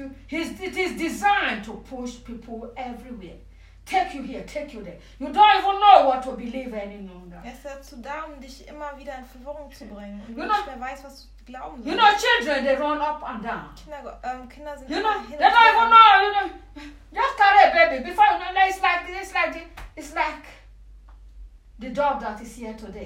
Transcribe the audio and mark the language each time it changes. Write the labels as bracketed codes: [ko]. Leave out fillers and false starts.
[en] It is designed to push people everywhere. Take you here, take you there. You don't even know what to believe any longer. [de] Es ist dazu da, um dich immer wieder in Verwirrung zu bringen. Und du nicht mehr weißt, was du glauben sollst. [en] You know, children, they run up and down. [de] Kinder sind [en] you know, they don't even know. You know, just carry a baby. Before you know, it's like the dog that is here today.